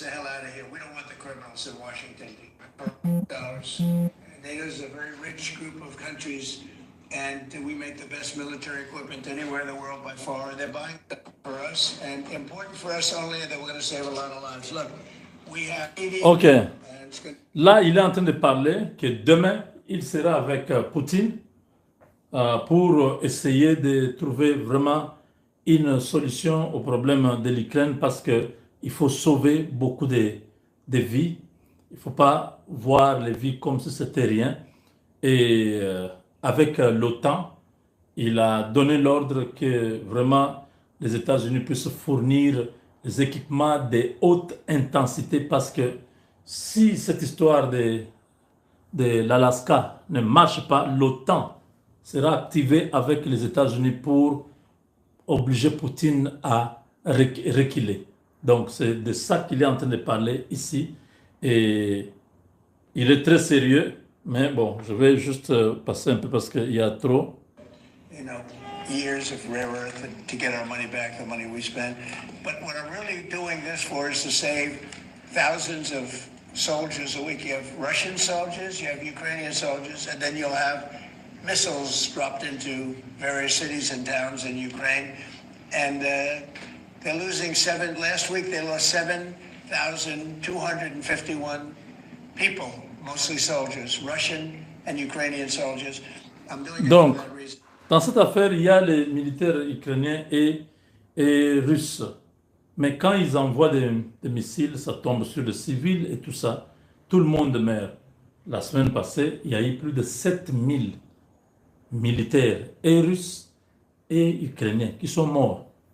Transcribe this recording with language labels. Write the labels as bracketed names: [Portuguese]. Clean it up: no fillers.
[English] The hell out of here. We don't want the criminals in Washington. Dollars. NATO's a very rich group of countries, and we make the best military equipment anywhere in the world by far. They're buying it for us, and important for us only that we're going to save a lot of lives. Look, we have 80. OK. And it's good. [French] Là, il est en train de parler que demain, il sera avec Poutine pour essayer de trouver vraiment une solution au problème de l'Ukraine parce qu'il faut sauver beaucoup de vies. Il ne faut pas voir les vies comme si c'était rien. Et avec l'OTAN, il a donné l'ordre que vraiment les États-Unis puissent fournir des équipements de haute intensité parce que si cette histoire de l'Alaska ne marche pas, l'OTAN sera activée avec les États-Unis pour obliger Poutine à reculer. Donc c'est de ça qu'il est en train de parler ici. Et il est très sérieux, mais bon, je vais juste passer un peu parce qu'il y a trop. [English] You know, years of rare earth to get our money back, the money we spent. But what I'm really doing this for is to save thousands of soldiers a week. You have Russian soldiers, you have Ukrainian soldiers, and then you'll have missiles dropped into various cities and towns in Ukraine. And they're losing last week they lost 7,251 people, mostly soldiers, Russian and Ukrainian soldiers. I'm doing it [French] Donc, [English] for that reason. [French] dans cette affaire, il y a les militaires ukrainiens et russes. Mais quand ils envoient des missiles, ça tombe sur les civils et tout ça. Tout le monde meurt. La semaine passée, il y a eu plus de 7000 militaires et russes et ukrainiens qui sont morts.